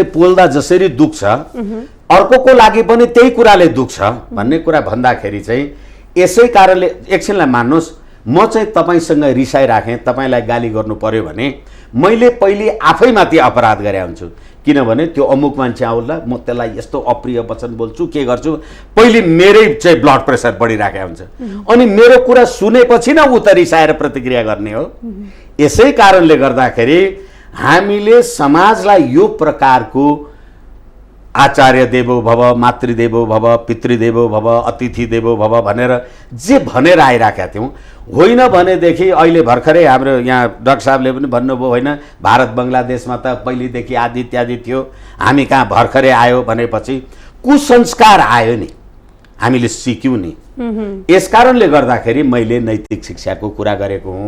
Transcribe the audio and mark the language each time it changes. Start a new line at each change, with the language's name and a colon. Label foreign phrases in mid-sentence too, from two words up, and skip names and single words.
Nepali: पोल्दा जसरी दुख्छ अर्कोको लागि पनि त्यही कुराले दुख्छ भन्ने कुरा भन्दाखेरि चाहिँ यसै कारणले एकछिनलाई मान्नुहोस्, म चाहिँ तपाईँसँग रिसाइराखेँ, तपाईँलाई गाली गर्नु पर्यो भने मैले पहिले आफैमाथि अपराध गरे हुन्छु, किनभने त्यो अमुक मान्छे आउला म त्यसलाई यस्तो अप्रिय वचन बोल्छु, के गर्छु, पहिले मेरै चाहिँ
English: blood pressure
Nepali: बढिराखेको हुन्छ, अनि मेरो कुरा सुनेपछि न उ त रिसाएर प्रतिक्रिया गर्ने हो। यसै कारणले गर्दाखेरि हामीले समाजलाई यो प्रकारको
Sanskrit: आचार्य देवो भव, मातृदेवो भव, पितृदेवो भव, अतिथि देवो भव
Nepali: भनेर जे भनेर आइराखेका थियौँ, होइन भनेदेखि अहिले भर्खरै हाम्रो यहाँ डाक्टर साहबले पनि भन्नुभयो, होइन भारत बङ्गलादेशमा त पहिलेदेखि आदि इत्यादि थियो, हामी कहाँ भर्खरै आयो भनेपछि कुसंस्कार आयो नि, हामीले सिक्यौँ नि। यसकारणले गर्दाखेरि मैले नैतिक शिक्षाको कुरा गरेको हुँ।